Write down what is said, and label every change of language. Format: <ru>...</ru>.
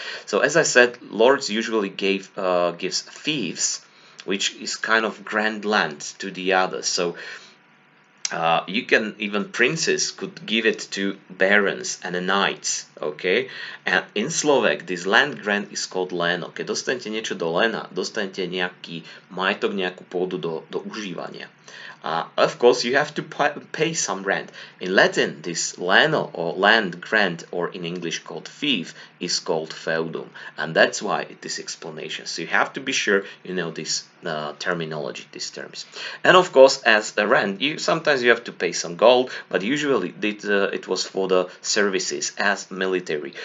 <en>So as I said, lords usually gives fiefs, which is kind of grand land to the others. So you can, even princes could give it to barons and knights, okay? And in Slovak, this land grant is called leno.</en> <sk>Keď dostanete niečo do lena, dostanete nejaký majetok, nejakú pôdu do užívania.</sk> <en>Of course, you have to pay some rent. In Latin, this leno or land grant, or in English called fief, is called feudum, and that's why it is explanation. So you have to be sure you know this terminology, these terms. And of course, as a rent, sometimes you have to pay some gold, but usually it was for the services as military.</en>